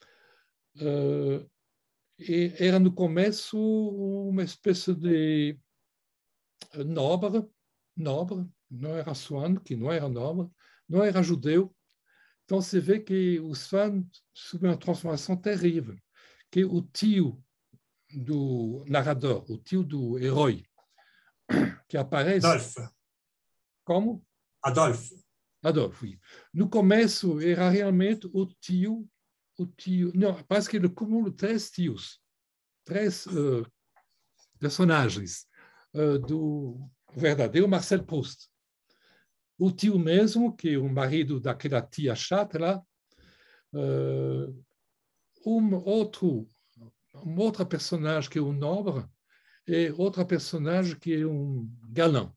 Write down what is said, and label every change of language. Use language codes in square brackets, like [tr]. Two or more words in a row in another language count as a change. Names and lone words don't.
[pt] Era no começo uma espécie de nobre, não era Swann, que não era nobre, não era judeu. Então, se vê que o Swann sofreu uma transformação terrível, que o tio do narrador, o tio do herói, que aparece... Adolphe. Como? Adolphe. [fr] Adolphe, oui. [pt] No começo, era realmente o tio... Não, parece que ele acumula 3 tios, 3 personagens do verdadeiro Marcel Proust. O tio mesmo, que é o marido daquela tia chata lá, outra personagem que é um nobre e outra personagem que é um galã.